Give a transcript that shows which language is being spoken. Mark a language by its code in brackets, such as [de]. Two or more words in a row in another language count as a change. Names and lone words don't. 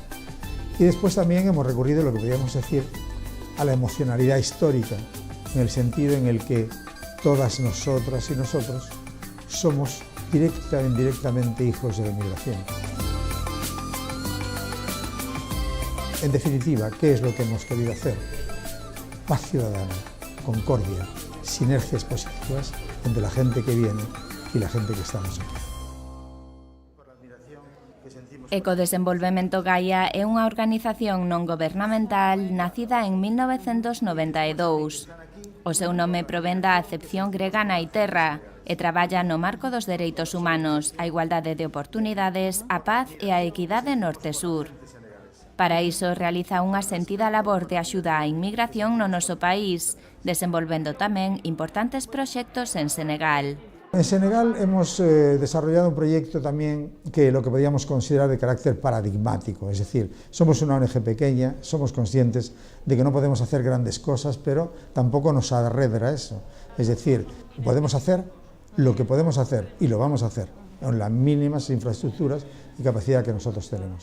[es] Y después también hemos recurrido, lo que podríamos decir, a la emocionalidad histórica, en el sentido en el que todas nosotras y nosotros somos directa o indirectamente hijos de la migración. En definitiva, ¿qué es lo que hemos querido hacer? Paz ciudadana, concordia, sinergias positivas entre la gente que viene y la gente que estamos aquí. [gl] Ecodesenvolvemento Gaia é unha organización non gobernamental nacida en 1992. O seu nome provén da acepción grega naiterra e traballa no marco dos dereitos humanos, a igualdade de oportunidades, a paz e a equidade norte-sur. Para iso realiza unha sentida labor de axuda á inmigración no noso país, desenvolvendo tamén importantes proxectos en Senegal. [es] En Senegal hemos desarrollado un proyecto también que lo que podríamos considerar de carácter paradigmático, es decir, somos una ONG pequeña, somos conscientes de que no podemos hacer grandes cosas, pero tampoco nos arredra eso, es decir, podemos hacer lo que podemos hacer y lo vamos a hacer con las mínimas infraestructuras y capacidad que nosotros tenemos.